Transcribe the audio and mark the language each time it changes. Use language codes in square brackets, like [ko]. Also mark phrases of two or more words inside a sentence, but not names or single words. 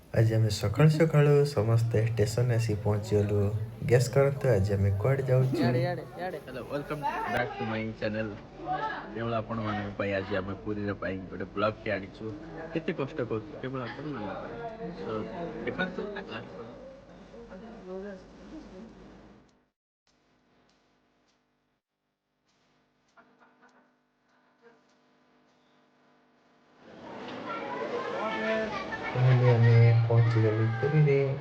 [or] ଆଜି ଆମେ ସକାଳୁ ସକାଳୁ ସମସ୍ତେ ଷ୍ଟେସନ ଆସି ପହଞ୍ଚିଗଲୁ। ଗେସ କରନ୍ତୁ ଆଜି ଆମେ କୁଆଡେ ଯାଉଛୁ। [en] Hello welcome back to my channel [or] କେବଳ ଆପଣ ମାନ ଆଜି ଆମେ ପୁରୀ ଗୋଟେ ବ୍ଲଗ କୁ ଆଣିଛୁ କେତେ କଷ୍ଟ କରି କେବଳ ଆପଣ ମାନ ସୋ ଦେଖନ୍ତୁ ଫାଇନାଲି ଆମେ ପହଞ୍ଚିଗଲୁ ପୁରୀ ରେ।